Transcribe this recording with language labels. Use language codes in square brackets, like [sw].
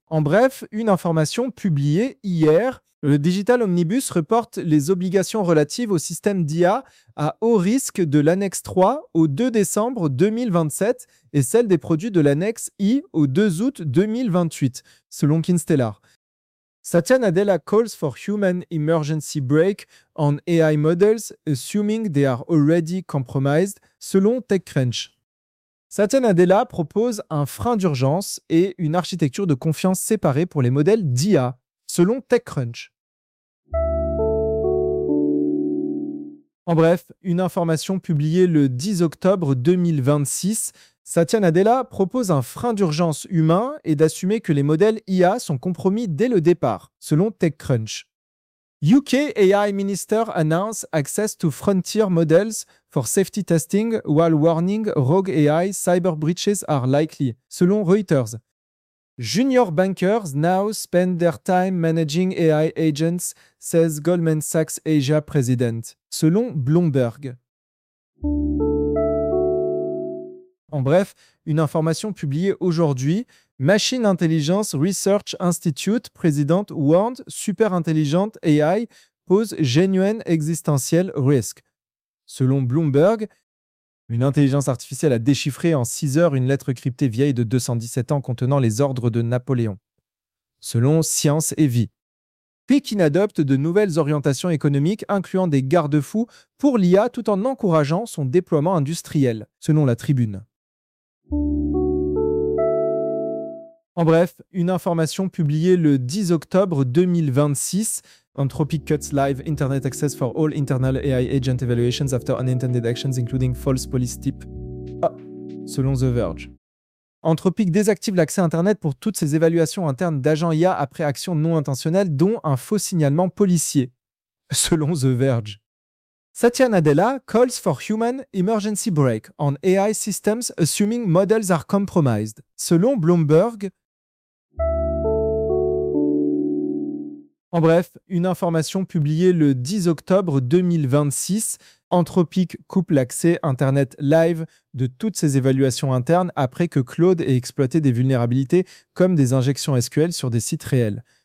[fr] En bref, une information publiée hier. Le Digital Omnibus reporte les obligations relatives au système d'IA à haut risque de l'annexe 3 au 2 décembre 2027 et celle des produits de l'annexe I au 2 août 2028, selon Kinstellar. [en] Satya Nadella calls for human emergency brake on AI models, assuming they are already compromised, [fr] selon TechCrunch. Satya Nadella propose un frein d'urgence et une architecture de confiance séparée pour les modèles d'IA, selon TechCrunch. En bref, une information publiée le 10 octobre 2026, Satya Nadella propose un frein d'urgence humain et d'assumer que les modèles IA sont compromis dès le départ, selon TechCrunch. [en] UK AI Minister announce access to frontier models for safety testing while warning rogue AI cyber breaches are likely, [fr] selon Reuters. [en] Junior bankers now spend their time managing AI agents, says Goldman Sachs Asia president, [fr] selon Bloomberg. En bref, une information publiée aujourd'hui, [en] Machine Intelligence Research Institute president warned superintelligent AI pose genuine existential risk. [fr] Selon Bloomberg, une intelligence artificielle a déchiffré en 6 heures une lettre cryptée vieille de 217 ans contenant les ordres de Napoléon. Selon Science et Vie. Pékin adopte de nouvelles orientations économiques incluant des garde-fous pour l'IA tout en encourageant son déploiement industriel, selon la Tribune. En bref, une information publiée le 10 octobre 2026. [en] Anthropic cuts live internet access for all internal AI agent evaluations after unintended actions including false police tip. [fr] Ah, selon The Verge. Anthropic désactive l'accès internet pour toutes ses évaluations internes d'agents IA après actions non intentionnelles, dont un faux signalement policier. Selon The Verge. [en] Satya Nadella calls for human emergency brake on AI systems assuming models are compromised. [fr] Selon Bloomberg. En bref, une information publiée le 10 octobre 2026, Anthropic coupe l'accès Internet live de toutes ses évaluations internes après que Claude ait exploité des vulnérabilités comme des injections SQL sur des sites réels.